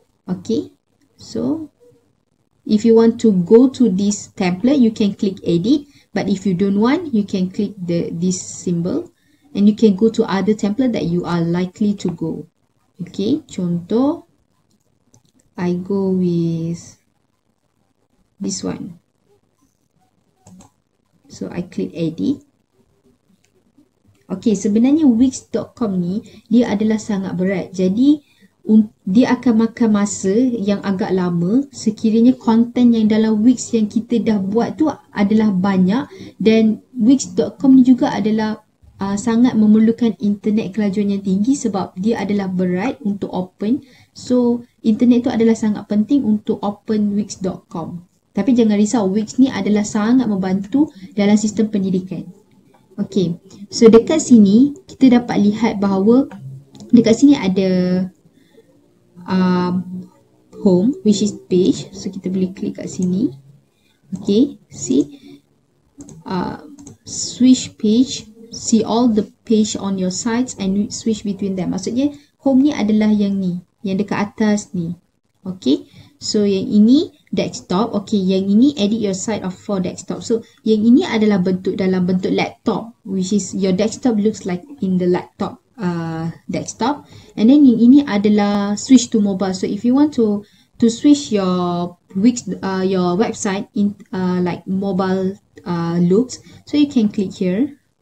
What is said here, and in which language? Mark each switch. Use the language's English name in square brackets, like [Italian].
[English] Okay, so if you want to go to this template, you can click edit, but if you don't want, you can click this symbol and you can go to other template that you are likely to go. Okay, contoh I go with this one. So I click edit. [Malay] Okay, sebenarnya Wix.com ni dia adalah sangat berat. Jadi dia akan makan masa yang agak lama sekiranya konten yang dalam Wix yang kita dah buat tu adalah banyak, dan Wix.com ni juga adalah sangat memerlukan internet kelajuan yang tinggi sebab dia adalah berat untuk open. So internet tu adalah sangat penting untuk open Wix.com. Tapi jangan risau, Wix ni adalah sangat membantu dalam sistem pendidikan. Okay, so dekat sini kita dapat lihat bahawa dekat sini ada [English] home, which is page. [Malay] So kita boleh klik kat sini. [English] Okay, see, switch page, see all the page on your sites and switch between them. [Malay] Maksudnya home ni adalah yang ni, yang dekat atas ni. [English] Okay, so [Malay] yang ini [English] desktop. Okay, yang ini edit your site of for desktop. So [Malay] yang ini adalah bentuk dalam bentuk [English] laptop, which is your desktop looks like in the laptop desktop. And then [Malay] yang ini adalah [English] switch to mobile. So if you want to switch your Wix, your website in like mobile looks, so you can click here.